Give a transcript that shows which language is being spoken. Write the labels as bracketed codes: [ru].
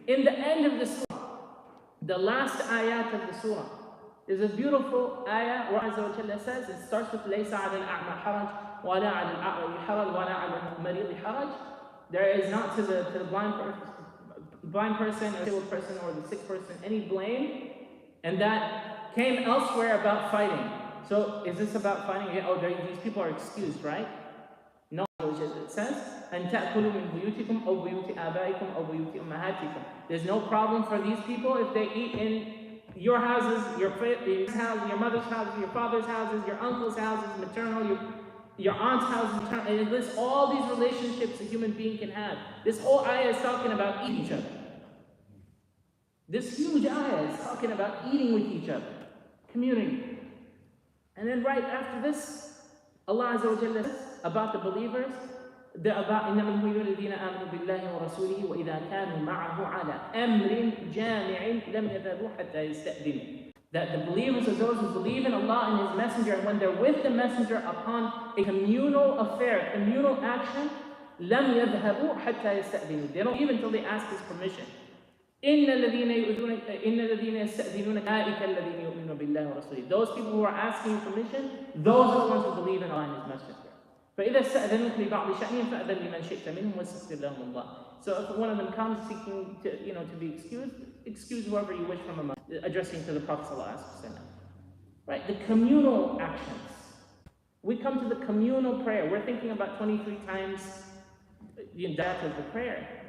[en] In the end of the surah, the last ayat of the surah, is a beautiful ayah where Azza wa Jalla says, it starts with [ar] لَيْسَ عَلَى الْأَعْمَى حَرَجْ وَلَا عَلَى الْأَعْرَجِ حَرَجْ وَلَا عَلَى الْمَرِيضِ حَرَجْ. [en] There is not to the blind person or disabled person or the sick person any blame, and that came elsewhere about fighting. So is this about fighting? Yeah, these people are excused, right? No, it says, [ar] أَن تَأْكُلُوا مِنْ بُيُوتِكُمْ أَوْ بُيُوتِ آبَائِكُمْ أَوْ بُيُوتِ أُمَّهَاتِكُمْ. [en] There's no problem for these people if they eat in your houses, your house, your mother's house, your father's houses, your uncle's houses, maternal, your aunt's house, maternal, and it lists all these relationships a human being can have. This whole ayah is talking about eating each other. This huge ayah is talking about eating with each other, community. And then right after this, Allah Azza wa Jalla says about the believers, [ar] إنما المؤمنون الذين آمنوا بالله ورسوله وإذا كانوا معه على أمر جامع لم يذهبوا حتى يستأذنوا. [en] That the believers are those who believe in Allah and His Messenger, and when they're with the Messenger upon a communal affair, communal action, [ar] لم يذهبوا حتى يستأذنوا. [en] They don't even until they ask His permission. [ar] إن الذين يستأذنونك أولئك الذين يؤمنون بالله ورسوله. [en] Those people who are asking permission, those are the ones who believe in Allah and His Messenger. [ar] فإذا استأذنوك لبعض شأنهم فأذن لمن شئت منهم واستغفر لهم الله. [en] So if one of them comes seeking to be excused, excuse whoever you wish from among, addressing to the Prophet ﷺ. Right, the communal actions. We come to the communal prayer. We're thinking about 23 times the death of the prayer.